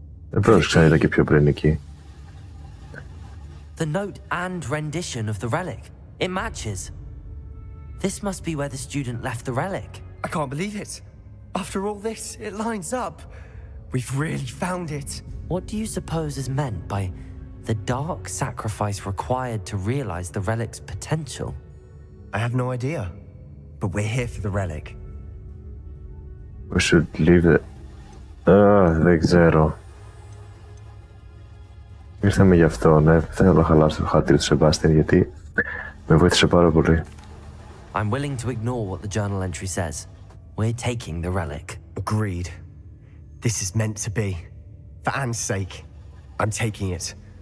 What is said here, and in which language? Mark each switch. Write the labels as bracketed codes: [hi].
[el] Δεν πρόσεξα, είδα και πιο πριν εκεί. [en] The note and rendition of the relic. It matches. This must be where the student left the relic. I can't believe it. After all this, it lines up. We've really found it. What do you suppose is meant by the dark sacrifice required to realize the relic's potential? I have no idea. But we're here for the relic. We should leave it. [el] Δεν ξέρω. Ήρθαμε γι' αυτό, ναι. Δεν θέλω να χαλάσω το χατήρι του Σεμπάστιαν γιατί με βοήθησε πάρα πολύ. [en] I'm willing to ignore what the journal entry says. We're taking the relic. Agreed. This is meant to be. For Anne's sake, I'm taking it.